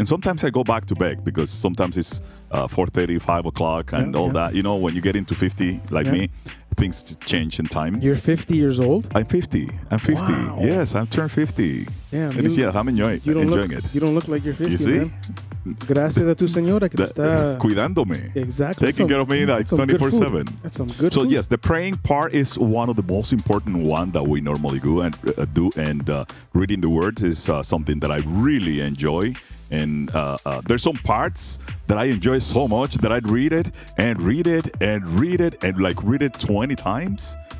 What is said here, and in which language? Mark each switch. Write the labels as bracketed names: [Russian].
[English] And sometimes I go back to bed because sometimes it's 4:30, 5 o'clock and all that. When you get into 50, like me, things change in time. You're 50 years old? I'm 50. Wow. Yes, I'm turned 50. Yeah, I'm enjoying it. You don't look like you're 50, you see? Man. [Spanish] Gracias a tu señora que te está... Cuidándome. [English] Exactly. Taking care of me like 24/7. That's some good food. So yes, the praying part is one of the most important one that we normally do. And reading the words is something that I really enjoy. And there's some parts that I enjoy so much that I'd read it and read it like read it 20 times.